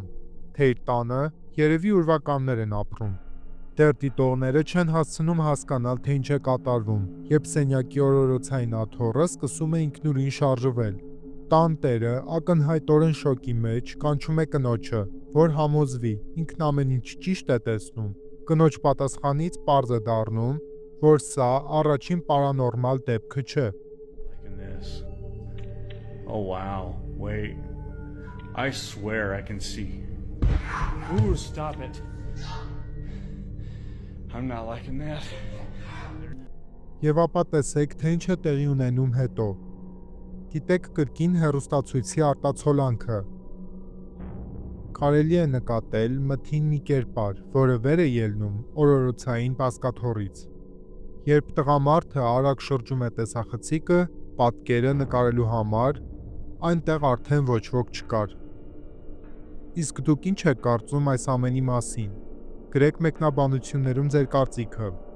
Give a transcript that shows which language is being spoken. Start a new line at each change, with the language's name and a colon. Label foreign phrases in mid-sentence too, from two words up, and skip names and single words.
Armenian: թե իր տանը երևի ուրվականներ են ապրում։ Դեռ դիտողները չեն հասցնում հասկանալ, թե ինչ է կատարվում, երբ սենյակի օրորոցային աթոռը սկսում է ինքնուրույն շարժվել։ Տանտերը ակնհայտորեն շոկի մեջ կանչում է կնոջը, որ համոզվի, ինքն ամեն ինչ ճիշտ է տեսնում։ Կնոջ պատասխանից պարզ է դառնում, որ սա առաջին պարանորմալ դեպքը չէ։
English: Like in this. Oh wow, wait. I swear I can see. Ooh, stop it. I'm not liking that.
Armenian: Եվ ապա տեսեք, թե ինչ է տեղի ունենում հետո։ Գիտեք կրկին հեռուստացույցի արտացոլանքը։ Կարելի է նկատել մթին մի կերպար, որը վեր է ելնում օրորոցային բազկաթոռից։ Երբ տղամարդը արագ շրջում է տեսախցիկը պատկերը նկարելու համար, այնտեղ արդեն ոչ ոք չկար։ Իսկ դուք ինչ եք կարծում այս ամենի մասին։ Գրեք մեկնաբանություններում ձեր կարծիքը։